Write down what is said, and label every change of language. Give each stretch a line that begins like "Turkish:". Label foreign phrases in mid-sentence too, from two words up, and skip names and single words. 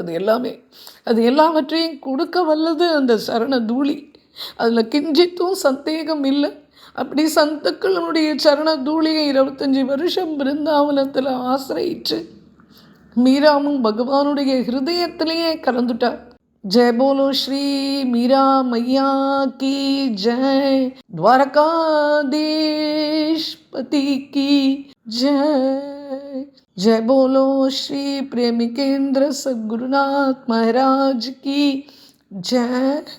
Tamil: அது எல்லாமே, அது எல்லாவற்றையும் கொடுக்க வல்லது அந்த சரண தூளி. அதில் கிஞ்சித்தும் சந்தேகம் இல்லை. அப்படி சந்துக்களுடைய சரண தூளியை 25 வருஷம் பிருந்தாவனத்தில் ஆசிரியிச்சு மீராவும் பகவானுடைய ஹிருதயத்திலேயே கலந்துட்டார்.
Hindi: जय बोलो श्री मीरा मैया की जय, द्वारकाधीश पति की जय. जय बोलो श्री प्रेमिकेंद्र सद्गुरुनाथ महाराज की जय.